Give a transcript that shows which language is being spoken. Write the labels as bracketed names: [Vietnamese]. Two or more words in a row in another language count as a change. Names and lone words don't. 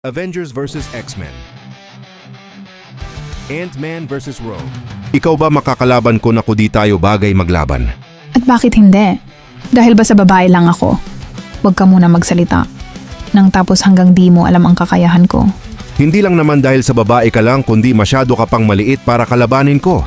[English] Avengers vs. X-Men. Ant-Man vs. Rogue. [Filipino] Ikaw ba makakalaban ko na kung di tayo bagay maglaban? At bakit hindi? Dahil ba sa babae lang ako? Huwag ka muna magsalita. Nang tapos hanggang di mo alam ang kakayahan ko. Hindi lang naman dahil sa babae ka lang kundi masyado ka pang maliit para kalabanin ko.